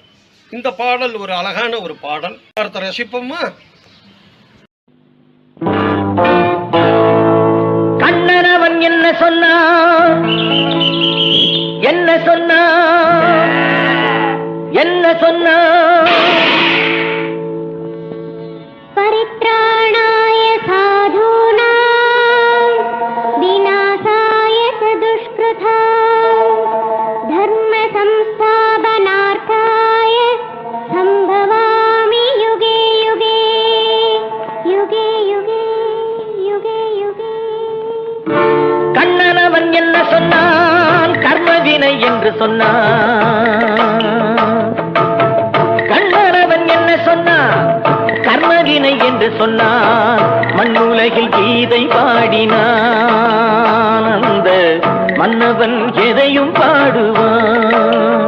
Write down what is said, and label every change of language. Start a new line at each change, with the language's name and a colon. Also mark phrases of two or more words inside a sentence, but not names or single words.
Tamil: இந்த பாடல் ஒரு அழகான ஒரு பாடல். பார்த்து ரசிப்போமா? கண்ணன் அவன் என்ன சொன்னான், என்ன சொன்னான், என்ன சொன்னான்,
Sanskrit: परित्राणाय साधूनाम् विनाशाय चदुष्कृताम् धर्म संस्थापनार्थाय सम्भवामि युगे युगे युगे युगे युगे युगे யுகே யுகே யுகே யுகே.
Tamil: கண்ணன் அவன் என்ன சொன்னான், கர்மவினை என்று சொன்னான். கண்ணன் அவன் என்ன சொன்னான், கர்மவினை என்று சொன்னான். மண்ணுலகில் கீதை பாடினான், அந்த மன்னவன் எதையும் பாடுவான்.